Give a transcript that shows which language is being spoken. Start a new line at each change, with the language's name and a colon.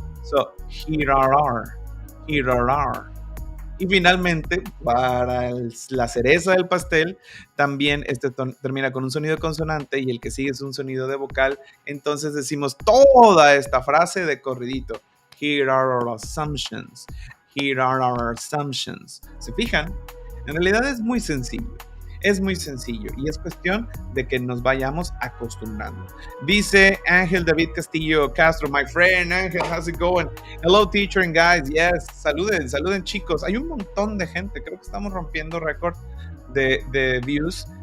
English: So, here are.
Spanish: Y finalmente, para la cereza del pastel, también termina con un sonido de consonante y el que sigue es un sonido de vocal. Entonces decimos toda esta frase de corridito.
English: Here are our assumptions. Here are our assumptions.
Spanish: ¿Se fijan? En realidad es muy sencillo. Es muy sencillo y es cuestión de que nos vayamos acostumbrando.
English: Dice Ángel David Castillo Castro, my friend Ángel, how's it going? Hello teacher and guys, yes,
Spanish: saluden chicos. Hay un montón de gente, creo que estamos rompiendo récord de views.